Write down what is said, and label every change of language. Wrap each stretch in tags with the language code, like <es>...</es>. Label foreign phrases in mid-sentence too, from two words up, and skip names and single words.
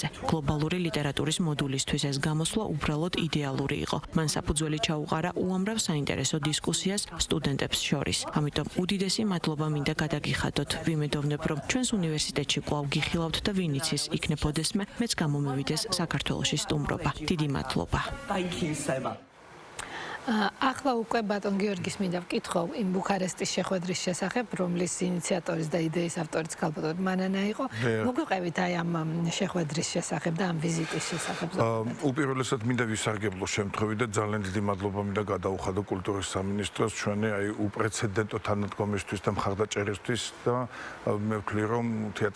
<ka>გლობალური ლიტერატურის მოდულისთვის ეს გამოსვლა უბრალოდ იდეალური იყო. მან საფუძველი ჩაუყარა უამრავ საინტერესო დისკუსიას სტუდენტებს შორის. ამიტომ უდიდესი მადლობა მინდა გადაგიხადოთ. ვიმედოვნებ, რომ ჩვენს უნივერსიტეტში კვლავ გიხილავთ და ვინ იცის, იქნებოდესმე მეც გამომივიდეს საქართველოში სტუმრობა. დიდი მადლობა.</ka> <en>Thank you so much.</en> <ka>ახლა უკვე ბატონ გიორგის მინდა ვკითხო იმ ბუქარესტის შეხვედრის შესახებ, რომლის ინიციატორის და იდეის ავტორიც ქალბატონი მანანა იყო. მოგვიყევით აი ამ შეხვედრის შესახებ და ამ ვიზიტის შესახებ. უპირველესად მინდა ვისარგებლო შემთხვევით და ძალიან დიდი მადლობა მინდა გადაუხადო კულტურის სამინისტროს ჩვენი აი უპრეცედენტო თანადგომისთვის და მხარდაჭერისთვის და მე ვქლი რომ თეატრის</ka>